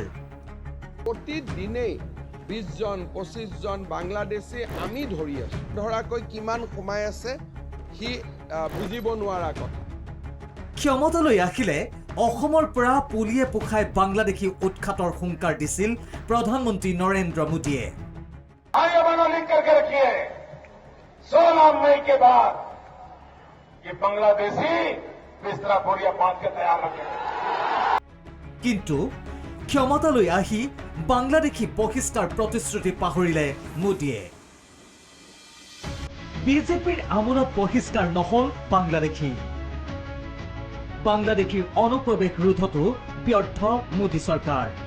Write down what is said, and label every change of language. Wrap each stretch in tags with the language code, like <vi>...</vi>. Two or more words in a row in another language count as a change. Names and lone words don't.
<as>প্ৰতিদিনেই ২০ জন ২৫ জন বাংলাদেশী আমি ধৰি আছো। ধৰাকৈ কিমান সোমাই আছে সি বুজিব নোৱাৰা কথা। ক্ষমতালৈ আহিলে অসমৰ পৰা পুলিয়ে পোখাই বাংলাদেশী উৎখাতৰ হুংকাৰ দিছিল প্ৰধানমন্ত্ৰী নৰেন্দ্ৰ মোদীয়ে।</as> <hi>सोलह मई के बाद ये बांग्लादेशी बिस्तरा बोरिया बांध के तैयार रखे।</hi> <as>কিন্তু ক্ষমতালৈ আহি বাংলাদেশী বহিষ্কাৰ প্ৰতিশ্ৰুতি পাহৰিলে মোদীয়ে। বিজেপিৰ আমোলত বহিষ্কাৰ নহল বাংলাদেশী। বাংলাদেশীৰ অনুপ্ৰৱেশ ৰোধতো ব্যৰ্থ মোদী চৰকাৰ।</as>